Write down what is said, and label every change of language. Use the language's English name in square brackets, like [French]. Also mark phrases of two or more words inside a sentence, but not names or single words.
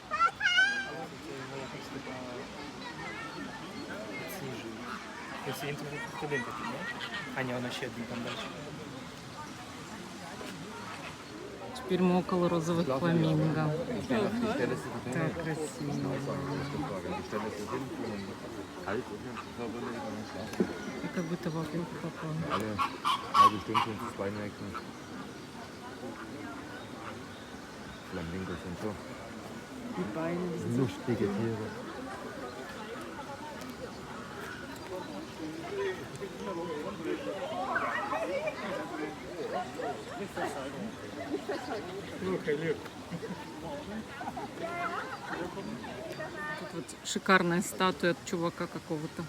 [Russian] А не, он еще один там дальше. Теперь мы около розовых фламинго. Так красиво. Я как будто в Африку попала. [German] Flamingo sind so lustige Tiere. [Russian] Тут вот шикарная статуя от чувака какого-то.